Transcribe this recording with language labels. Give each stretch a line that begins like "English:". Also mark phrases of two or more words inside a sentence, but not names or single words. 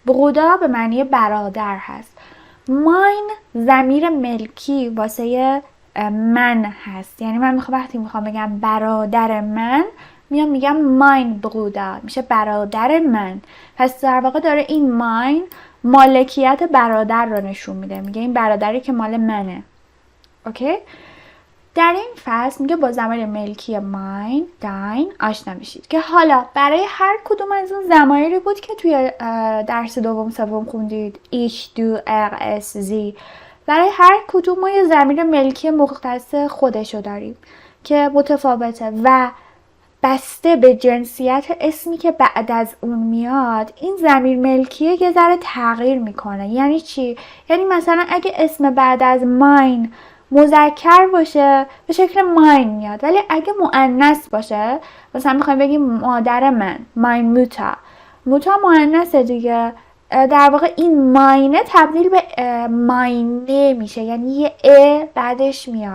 Persian: Bruder به معنی برادر هست. mein ضمیر ملکی واسه من هست، یعنی من وقتی میخوام بگم برادر من میگم
German: mein Bruder،
Persian: میشه برادر من. پس در واقع داره این mein مالکیت برادر رو نشون میده، میگه این برادری که مال منه. اوکی؟ در این فصل میگه با ضمیر ملکی
German: mein dein
Persian: آشنا میشید، که حالا برای هر کدوم از اون ضمایری بود که توی درس دوم سوم خوندید،
German: ich du er es sie،
Persian: برای هر کدوم ما یه ضمیر ملکی مختص خودشو داریم که متفاوته و بسته به جنسیت اسمی که بعد از اون میاد این ضمیر ملکیه یه ذره تغییر میکنه. یعنی چی؟ یعنی مثلا اگه اسم بعد از mein مذکر باشه به شکل mein میاد، ولی اگه مؤنث باشه، مثلا میخوایم بگیم مادر من
German: mein Mutter،
Persian: Mutter مؤنثه دیگه، در واقع این ماینه تبدیل به ماینه میشه، یعنی یه ا بعدش میاد.